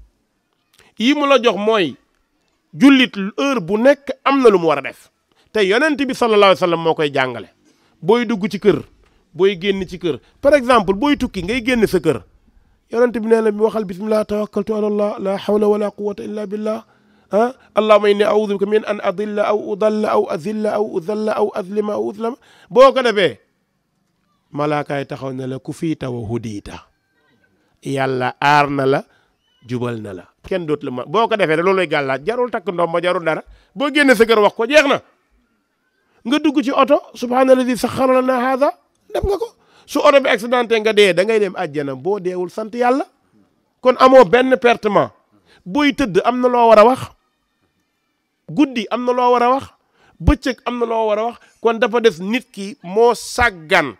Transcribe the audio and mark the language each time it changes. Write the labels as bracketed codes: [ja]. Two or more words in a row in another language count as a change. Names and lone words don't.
[wo] yi mu la jox mooy jullit heure bu nekk am na lu mu war a def te yonent bi [ar] صلى الله عليه وسلم [wo] moo koy jàngale booy dugg ci kër booy génn ci kër [fr] par exemple [wo] booy tukki ngay génn sa kër yonent bi nee na waxal [ar] بسم الله توكلت على الله لا حول ولا قوة إلا بالله اللهم إني أعوذ بك من أن أضل أو أضل أو أزل أو أزل أو أظلم أو أظلم [wo] boo ko defee malaakaay taxaw na la [ar] كفيت وهديت [wo] yàlla aar na la jubal na la kenn doot la ma boo ko defee rek looluy gàllaaj jarul takk ndoom ba jarul dara boo génne sa kër wax ko jeex na nga dugg ci oto [ar] سبحان الذي سخر لنا هذا [wo] def nga ko su oto bi accidenté nga dee da ngay dem àjjana boo deewul sant yàlla kon amoo benn pertement booy tëdd am na loo war a wax guddi am na loo war a wax bëccëg am na loo war a wax kon dafa def nit ki moo sàggan